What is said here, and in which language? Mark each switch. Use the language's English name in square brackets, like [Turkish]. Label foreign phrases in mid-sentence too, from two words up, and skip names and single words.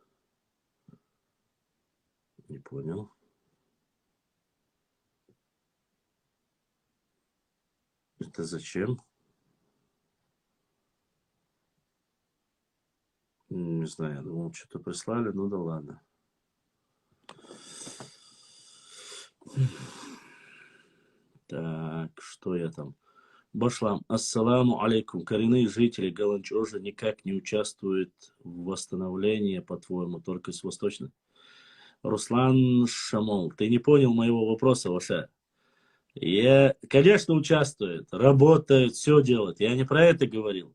[Russian] Не понял. Это зачем? Не знаю, я думал, что-то прислали, ну да ладно. Так, что я там? [Arabic] Башлам, السلام عليكم. [Russian] Коренные жители Галанчожа никак не участвуют в восстановлении, по-твоему, только с восточной. Руслан Шамол, ты не понял моего вопроса, Ваша? Я, конечно, участвует, работает, все делает. Я не про это говорил.